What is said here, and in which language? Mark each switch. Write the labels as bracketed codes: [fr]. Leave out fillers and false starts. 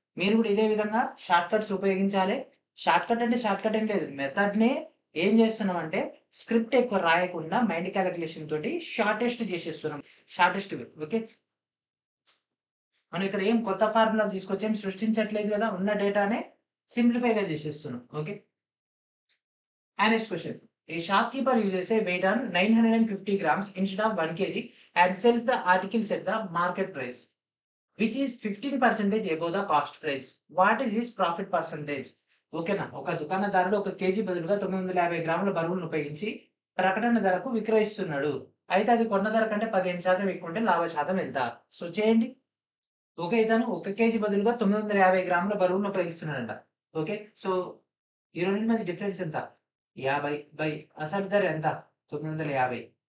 [te] మీరు కూడా ఇదే విధంగా షార్ట్ కట్స్ ఉపయోగించాలి. షార్ట్ కట్ అంటే షార్ట్ కట్ ఏం లేదు. మెథడ్ నే ఏం చేస్తున్నాం అంటే స్క్రిప్ట్ ఎక్కువ రాయకుండా మైండ్ క్యాలిక్యులేషన్ తోటి షార్టెస్ట్ చేసేస్తున్నాం. షార్టెస్ట్ వే. ఓకే. మనం ఇక్కడ ఏం కొత్త ఫార్ములా తీసుకొచ్చేం సృష్టించట్లేదు కదా. ఉన్న డేటానే సింప్లిఫైగా చేసేస్తున్నాం. Okay. And next question. [en] A shopkeeper uses a weight on 950 grams instead of 1 kg and sells the articles at the market price, which is 15% above the cost price. What is his profit percentage? [te] ఓకేనా. ఒక దుకాణదారుడు 1 KG బదులుగా 950 గ్రాముల బరువులను ఉపయోగించి ప్రకటన ధరకు విక్రయిస్తున్నాడు. అయితే అది కొన్న ధర కంటే 15% ఎక్కువ ఉంటే లాభ శాతం ఎంత? సో చేయండి. ఓకే. ఇతను 1 కేజీ బదులుగా 950 గ్రాముల బరువును ఉపయోగిస్తున్నాడంట. ఓకే. సో ఈ రెండింటి మధ్య డిఫరెన్స్ ఎంత? 50 బై అసలు ధర ఎంత? 950.